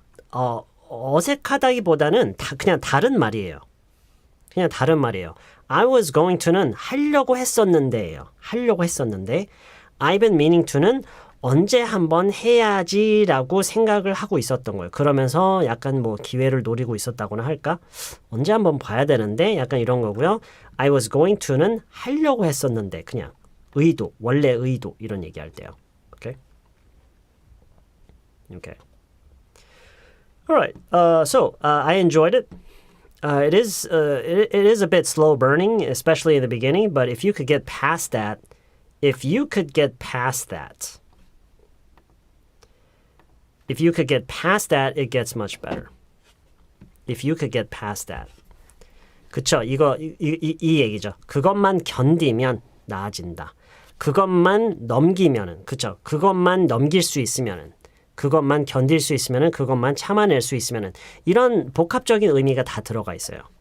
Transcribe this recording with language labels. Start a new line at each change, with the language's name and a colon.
Korean: 어색하다기보다는 그냥 다른 말이에요. 그냥 다른 말이에요.
English: I was going to는
Korean: 하려고 했었는데예요. 하려고 했었는데
English: I've been meaning to
Korean: 는 언제 한번 해야지라고 생각을 하고 있었던 거예요. 그러면서 약간 뭐 기회를 노리고 있었다고나 할까? 언제 한번 봐야 되는데 약간 이런 거고요.
English: I was going to
Korean: 는 하려고 했었는데 그냥 의도, 원래 의도 이런 얘기할 때요.
English: Okay? Okay. All right. So I enjoyed it. It is a bit slow burning, especially in the beginning, but if you could get past that, it gets much better. If you could get past that.
Korean: 그쵸? 이 얘기죠. 그것만 견디면 나아진다. 그것만 넘기면은, 그쵸? 그것만 넘길 수 있으면은, 그것만 견딜 수 있으면은, 그것만 참아낼 수 있으면은, 이런 복합적인 의미가 다 들어가 있어요.